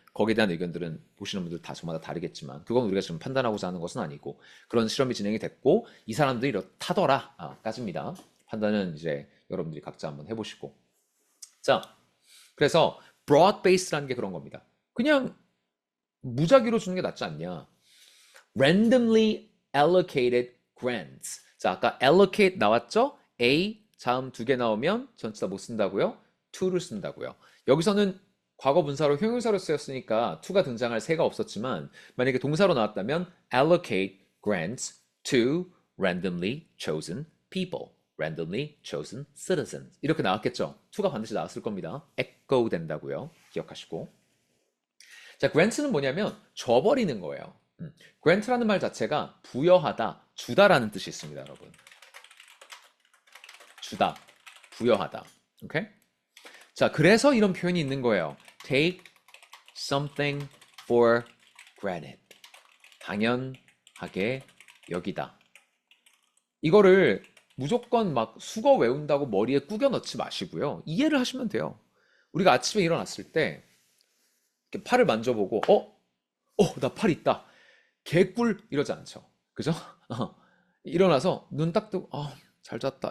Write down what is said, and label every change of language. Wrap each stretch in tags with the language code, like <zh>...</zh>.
<ko>거기에 대한 의견들은 보시는 분들 다 저마다 다르겠지만 그건 우리가 지금 판단하고자 하는 것은 아니고 그런 실험이 진행이 됐고 이 사람들이 이렇다더라 까지입니다. 판단은 이제 여러분들이 각자 한번 해보시고 자 그래서 broad based라는 게 그런 겁니다. 그냥 무작위로 주는 게 낫지 않냐.</ko> <en>randomly allocated grants.</en> <ko>자 아까 allocate 나왔죠? A 자음 2개 나오면 전체 다 못 쓴다고요? to를 쓴다고요. 여기서는 과거 분사로 형용사로 쓰였으니까 to가 등장할 새가 없었지만 만약에 동사로 나왔다면</ko> <en>allocate grants to randomly chosen people, randomly chosen citizens</en> <ko>이렇게 나왔겠죠. to가 반드시 나왔을 겁니다. echo 된다고요. 기억하시고 자, grants는 뭐냐면 줘버리는 거예요. grant라는 말 자체가 부여하다, 주다라는 뜻이 있습니다, 여러분. 주다, 부여하다. 오케이? 자, 그래서 이런 표현이 있는 거예요.</ko> <en>Take something for granted.</en> <ko>당연하게 여기다. 이거를 무조건 막 수거 외운다고 머리에 꾸겨 넣지 마시고요. 이해를 하시면 돼요. 우리가 아침에 일어났을 때 이렇게 팔을 만져보고 나 팔 있다. 개꿀 이러지 않죠. 그죠? 일어나서 눈 딱 뜨고 잘 잤다.</ko>